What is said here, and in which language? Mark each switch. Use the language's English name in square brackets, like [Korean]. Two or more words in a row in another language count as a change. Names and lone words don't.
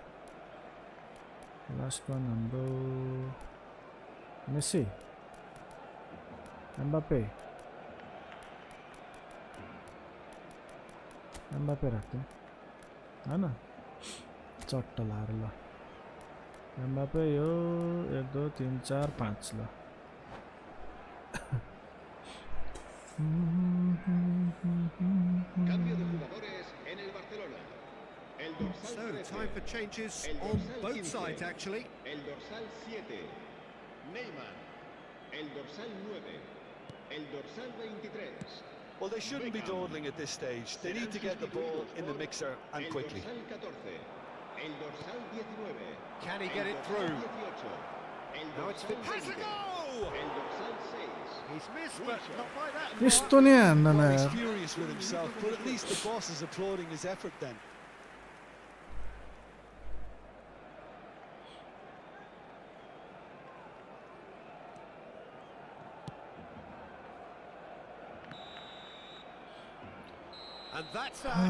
[Nepali] हाम्रो मेसी एम्बापे राख्दियौं हैन चट्ट लाएर ल एम्बापे यो 1 2 3 4 5 ल [Spanish] Cambio de jugadores en el Barcelona. El dorsal [English] So, [Spanish] 13. [English] time for changes [Spanish] El [English] on [Spanish] dorsal [English] both [Spanish] 15. [English] sides, actually. [Spanish] El dorsal 7. Neymar. El dorsal 9. El dorsal 23. [English] Well, they shouldn't be dawdling at this stage. They need to get the ball in the mixer and quickly. [Spanish] El dorsal 14. El dorsal 19. [English] Can he get it through? [Spanish] El [English] No, it's [Spanish] dorsal [English] has a [Spanish] 20. [English] goal! [Spanish] El dorsal 6. [English] He's missed, but not by that [Nepali] यस्तो नि हान्दैन [English] Well, he's [Nepali] यार [English] furious with himself, but at least the boss is applauding his effort then. And that's that.